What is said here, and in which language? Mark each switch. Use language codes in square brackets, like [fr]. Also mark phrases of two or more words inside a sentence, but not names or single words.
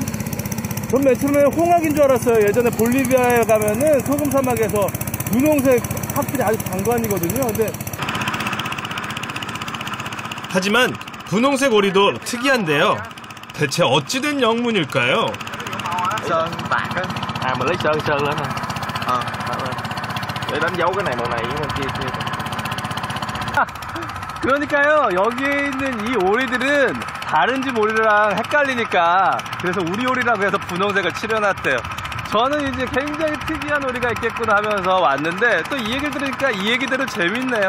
[ko] 전 맨 처음에 홍학인 줄 알았어요. 예전에 볼리비아에 가면은 소금 사막에서 분홍색 학들이 아주 장관이거든요. 근데 하지만 분홍색 오리도 특이한데요. 대체 어찌된 영문일까요? [vi] sơn bạc á, mà lấy sơn lên nè, để đánh dấu cái này màu này với màu kia. [ko] 그러니까요, 여기에 있는 이 오리들은 다른 집 오리랑 헷갈리니까 그래서 우리 오리라고 해서 분홍색을 칠해놨대요. 저는 이제 굉장히 특이한 오리가 있겠구나 하면서 왔는데 또 이 얘기를 들으니까 이 얘기대로 재밌네요.